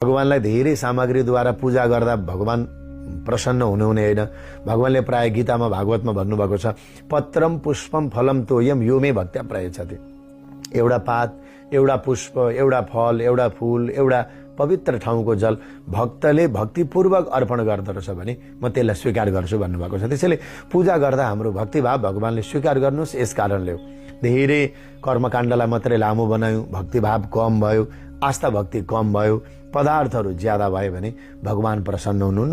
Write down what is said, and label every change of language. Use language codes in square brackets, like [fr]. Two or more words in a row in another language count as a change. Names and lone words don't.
[ne] भगवानलाई धेरै सामग्रीद्वारा पूजा गर्दा भगवान प्रसन्न हुने होइन। भगवानले प्राय गीतामा भागवतमा भन्नुभएको छ, [sa] पत्रम पुष्पम फलम तोयम यो मे भक्त्या प्रयच्छति। [ne] एउटा पात, एउटा पुष्प, एउटा फल, एउटा फूल, एउटा पवित्र ठाउँको जल भक्तले भक्तिपूर्वक अर्पण गर्दछ भने म त्यसलाई स्वीकार गर्छु भन्नुभएको छ। त्यसैले पूजा गर्दा हाम्रो भक्तिभाव भगवानले स्वीकार गर्नुहोस्। यस कारणले धेरै कर्मकाण्डलाई मात्रै लामो बनायौँ, भक्तिभाव कम भयो, आस्था भक्ति कम भयो, पदार्थहरू ज्यादा भयो भने भगवान प्रसन्न हुनुहुन्न।